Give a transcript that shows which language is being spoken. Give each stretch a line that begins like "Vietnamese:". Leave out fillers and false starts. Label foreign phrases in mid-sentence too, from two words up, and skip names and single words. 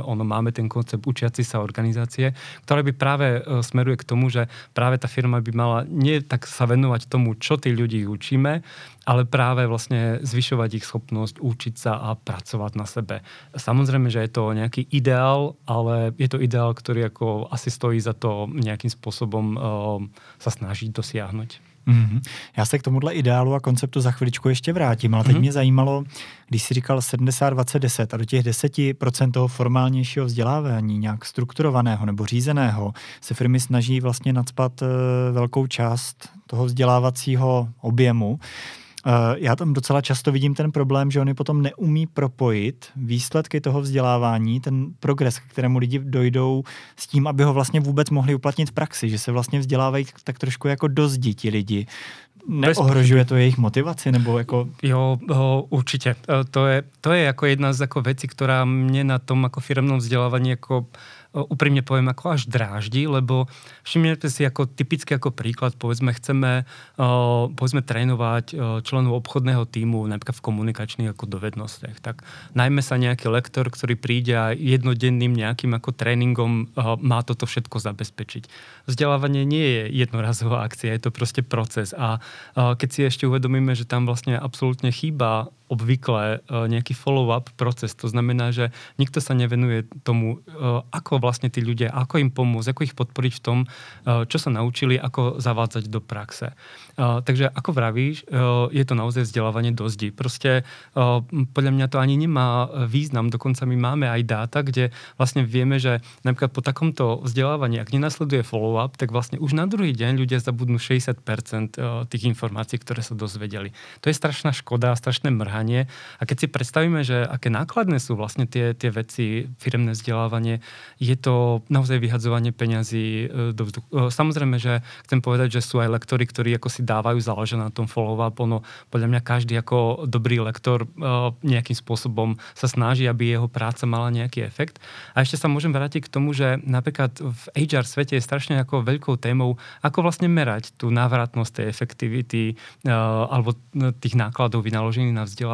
Slovak: Máme ten koncept učiaci sa organizácie, ktorá by práve smeruje k tomu, že práve tá firma by mala nie tak sa venovať tomu, čo tí ľudí učíme, ale práve vlastne zvyšovať ich schopnosť učiť sa a pracovať na sebe. Samozrejme, že je to nejaký ideál, ale je to ideál, ktorý ako asi stojí za to nejakým spôsobom sa snažiť dosiahnuť. Mm-hmm.
Czech: Já se k tomuhle ideálu a konceptu za chviličku ještě vrátím, ale teď mě zajímalo, když jsi říkal 70-20-10 a do těch 10% toho formálnějšího vzdělávání, nějak strukturovaného nebo řízeného, se firmy snaží vlastně nacpat velkou část toho vzdělávacího objemu. Já tam docela často vidím ten problém, že oni potom neumí propojit výsledky toho vzdělávání, ten progres, k kterému lidi dojdou s tím, aby ho vlastně vůbec mohli uplatnit v praxi, že se vlastně vzdělávají tak trošku jako do zdi ti lidi. Neohrožuje to jejich motivaci? Nebo jako...
Slovak: Jo, určite. To je ako jedna z ako vecí, ktorá mne na tom ako firemnom vzdelávaní ako úprimne poviem, ako až dráždi, lebo všimnete si ako typicky ako príklad, chceme trénovať členov obchodného tímu napríklad v komunikačných ako dovednostiach. Tak najmä sa nejaký lektor, ktorý príde a jednodenným nejakým ako tréningom má toto všetko zabezpečiť. Vzdelávanie nie je jednorazová akcia, je to proste proces a keď si ešte uvedomíme, že tam vlastne absolútne chýba obvykle nejaký follow-up proces. To znamená, že nikto sa nevenuje tomu, ako vlastne tí ľudia, ako im pomôcť, ako ich podporiť v tom, čo sa naučili, ako zavádzať do praxe. Takže ako vravíš, je to naozaj vzdelávanie do zdi. Proste podľa mňa to ani nemá význam. Dokonca my máme aj dáta, kde vlastne vieme, že napríklad po takomto vzdelávaní, ak nenasleduje follow-up, tak vlastne už na druhý deň ľudia zabudnú 60% tých informácií, ktoré sa dozvedeli. To je strašná škoda, strašné mrhanie. A keď si predstavíme, že aké nákladné sú vlastne tie veci, firemné vzdelávanie, je to naozaj vyhadzovanie peňazí do vzduchu. Samozrejme, že chcem povedať, že sú aj lektori, ktorí ako si dávajú záležať na tom follow-up. Podľa mňa každý ako dobrý lektor nejakým spôsobom sa snaží, aby jeho práca mala nejaký efekt. A ešte sa môžem vrátiť k tomu, že napríklad v HR svete je strašne ako veľkou témou, ako vlastne merať tú návratnosť tej efektivity alebo tých nákladov vynaložených na vzdelávanie.